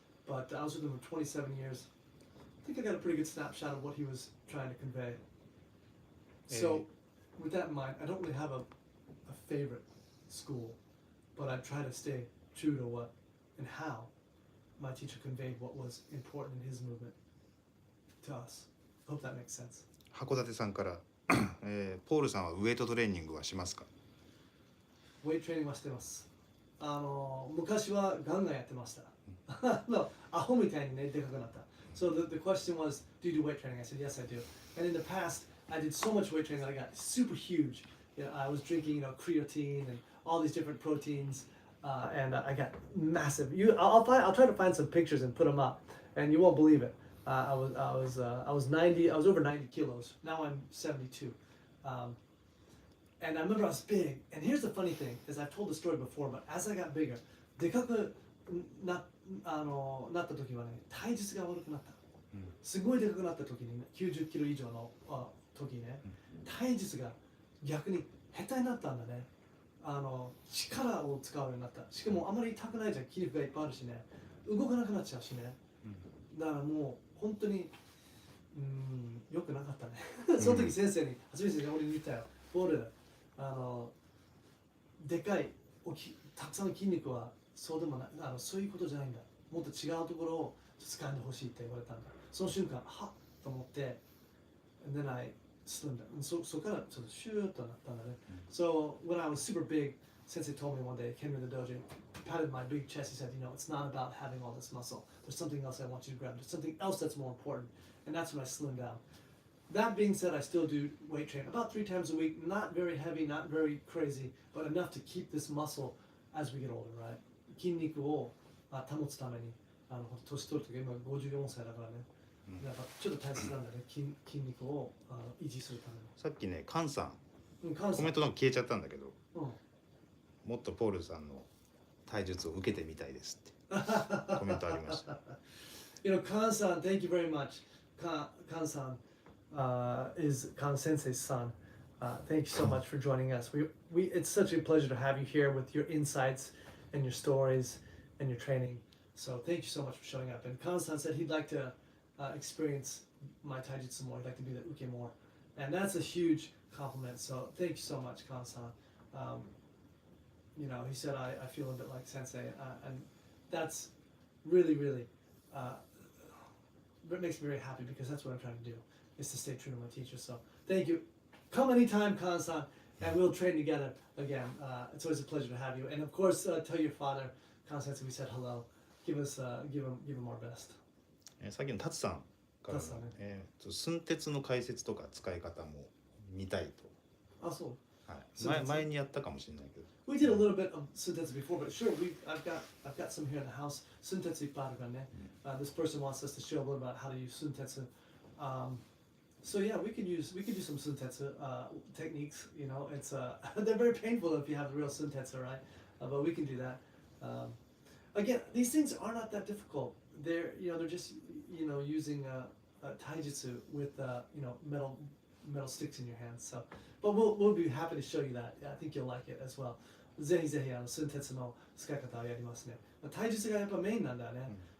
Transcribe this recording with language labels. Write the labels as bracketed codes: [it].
[en] But I was with him for 27 years. I think I got a pretty good snapshot of what he was trying to convey. So with that in mind, I don't really have a favorite school, but I try to stay true to what and how my teacher conveyed what was important in his movement to us. Hope that makes sense. [ja] 函館さんから、ポールさんはウエイトトレーニングはしますか？ウェイトトレーニングはしてます。昔はガンガンやってました。アホみたいにね、でかくなった。 [en] So the question was, do you do weight training? I said, yes, I do. And in the past, I did so much weight training that I got super huge. I was drinking, creatine and all these different proteins, and I got massive. I'll try to find some pictures and put them up, and you won't believe it. I was over 90 kilos. Now I'm 72. And I remember I was big. And here's the funny thing, is I've told the story before, but as I got bigger, [ja] でかくなった時はね、体重が悪くなった。すごいでかくなった時に90キロ以上の時ね、体重が逆に下手になったんだね。力を使うようになった。しかもあまり痛くないじゃん、筋肉がいっぱいあるしね、動かなくなっちゃうしね。だからもう本当に良くなかったね。その時先生に初めて俺に言ったよ。ボールでかいたくさんの筋肉はそうでもない、そういうことじゃないんだ。もっと違うところを掴んでほしいって言われたんだ。その瞬間、はっと思って、 [en] and then I slimmed down. [ja] そこからちょっとシューッとなったんだね。 [en] So when I was super big, Sensei told me one day, came to the dojo, patted my big chest, he said, it's not about having all this muscle. There's something else I want you to grab. There's something else that's more important. And that's when I slimmed down. That being said, I still do weight training about 3 times a week. Not very heavy, not very crazy, but enough to keep this muscle as we get older, right? [ja] 筋肉を保つために、年取るとき今54歳だからね。やっぱちょっと大切なんだね、筋肉を維持するために。さっきね、カンさん、コメントなんか消えちゃったんだけど、もっとポールさんの体術を受けてみたいですってコメントありました。 [en] Kan-san, thank you very much. Kan-san is Kan Sensei's son. Thank you so much for joining us. It's such a pleasure to have you here with your insights and your stories and your training. So thank you so much for showing up. And Kan-san said he'd like to experience my taijutsu more. He'd like to do the uke more. And that's a huge compliment. So thank you so much, Kan-san. He said, I feel a bit like Sensei. And that's really, really, it makes me very happy because that's what I'm trying to do, is to stay true to my teacher. So thank you. Come anytime, Kan-san, and we'll train together again. It's always a pleasure to have you. And of course, tell your father, Kan-sensei, we said hello. Give him our best. [ja] さっきのタツさんからの、寸鉄の解説とか使い方も見たいと。あ、そう。はい。前にやったかもしれないけど。 [en] We did a little bit of suntetsu before, but sure, I've got some here in the house. Suntetsu [ja] いっぱいあるからね。 [en] This person wants us to show a little about how to use suntetsu. So yeah, we could do some suntetsu techniques. You know, it's they're very painful if you have the real suntetsu, right? But we can do that. Again, these things are not that difficult. They're just using taijutsu with metal sticks in your hands. So, but we'll be happy to show you that. I think you'll like it as well. [ja] ぜひぜひsuntetsuの使い方をやりますね。体術がやっぱメインなんだよね。